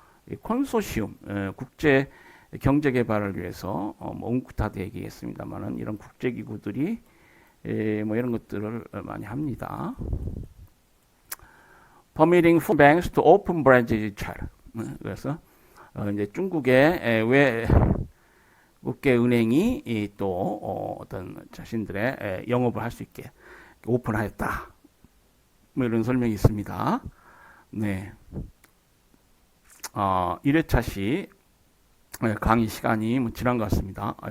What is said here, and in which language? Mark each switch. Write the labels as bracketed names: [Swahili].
[Korean] 이 컨소시움 국제 경제 개발을 위해서 뭐 웅크타드 얘기했습니다만은 이런 국제 기구들이 뭐 이런 것들을 많이 합니다. [English] Permitting foreign banks to open branches in China. [Korean] 그래서 이제 중국의 외국계 은행이 또 어떤 자신들의 영업을 할 수 있게 오픈하였다. 뭐 이런 설명이 있습니다. 네. 1회차 시 강의 시간이 뭐 지난 것 같습니다.